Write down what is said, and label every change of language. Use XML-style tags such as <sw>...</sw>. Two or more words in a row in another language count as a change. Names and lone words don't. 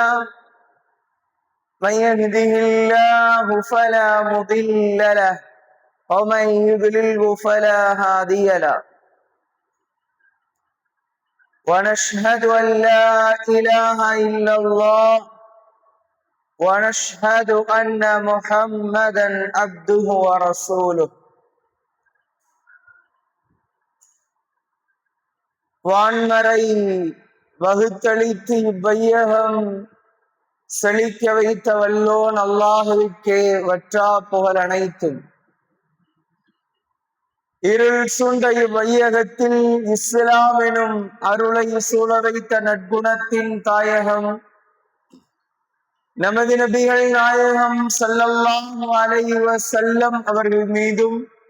<ar>من يهده الله فلا مضل له ومن يضلله فلا هادي له، ونشهد أن لا إله إلا الله ونشهد أن محمدا عبده ورسوله.</ar> <ta>வான்மறை வகுத்தளித்து இவ்வையகம் செழிக்க வைத்த வல்லோன் அல்லாஹுவிற்கே வற்றா புகழ் அனைத்தும். இருள் சூழ்ந்த இவ்வையகத்தில் இஸ்லாம் எனும் அருளை சூழ வைத்த நற்குணத்தின் தாயகம் நமது நபிகள் நாயகம்</ta> <ar>صلى الله عليه وسلم</ar> <ta>அவர்கள் மீதும்</ta>